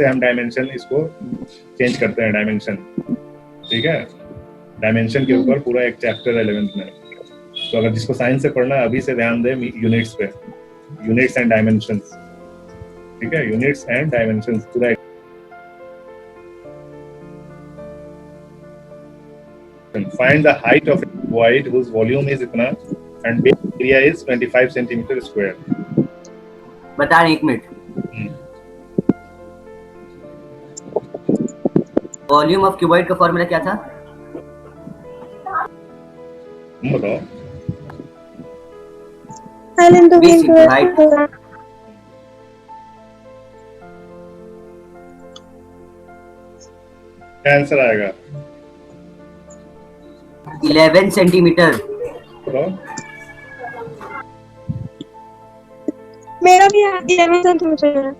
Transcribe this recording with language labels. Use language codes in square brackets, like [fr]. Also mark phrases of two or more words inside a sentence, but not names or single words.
[hi] हम डायमेंशन इसको चेंज करते हैं डायमेंशन ठीक है डायमेंशन के ऊपर पूरा एक चैप्टर है 11th में तो अगर जिसको साइंस से पढ़ना है अभी से ध्यान दें यूनिट्स पे [en] units and dimensions [hi] ठीक है [en] units and dimensions [hi] पूरा [en] find the height of a void whose volume is [hi] इतना [en] and base area is 25 centimeter square [hi] बता रहे 1 मिनट [en] volume of cuboid [hi] का फॉर्मूला क्या था तुम बताओ [en] L into V Base into into S height. into R. [hi] क्या आंसर आएगा 11 सेंटीमीटर बताओ मेरा भी 11 सेंटीमीटर है।